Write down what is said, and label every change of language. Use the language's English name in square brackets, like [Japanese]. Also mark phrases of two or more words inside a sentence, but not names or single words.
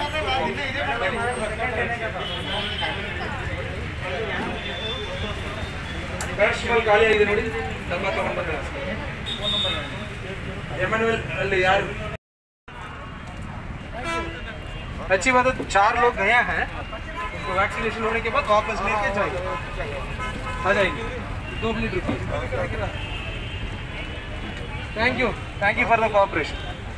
[Kannada] ಪ್ಯಾರಾಸಿಟಮಾಲ್ ಖಾಲಿ ಆಗಿದೆ ನೋಡಿ, ಡಬ್ಬ ತಗೊಂಡ್ಬಂದ್ರೆ. [Hindi] ಎಮಾನುವಲ್ ಅಲ್ಲಿ यार अच्छी बात है। 4 लोग गया है, उनको वैक्सीनेशन होने के बाद वापस लेके जाएंगे, आ जाएंगे। 2 मिनट रुकिए। [English] thank you for the cooperation.